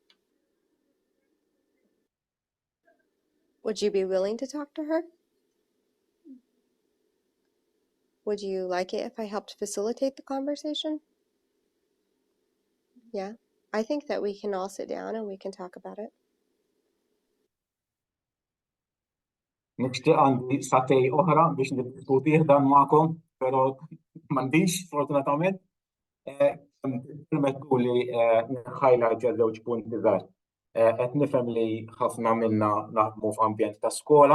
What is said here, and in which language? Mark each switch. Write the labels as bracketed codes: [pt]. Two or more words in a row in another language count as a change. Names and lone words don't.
[en] Would you be willing to talk to her? Would you like it if I helped facilitate the conversation? Yeah, I think that we can all sit down and we can talk about it. [mt] Nixtieq għandi satej oħra biex niddiskutih dan magħkom, però m'għandix fortunatament. Permettuli nħajlajt żewġ punti żgħar. Qed nifhem li ħafna minna naħdmu f'ambjent ta' skola.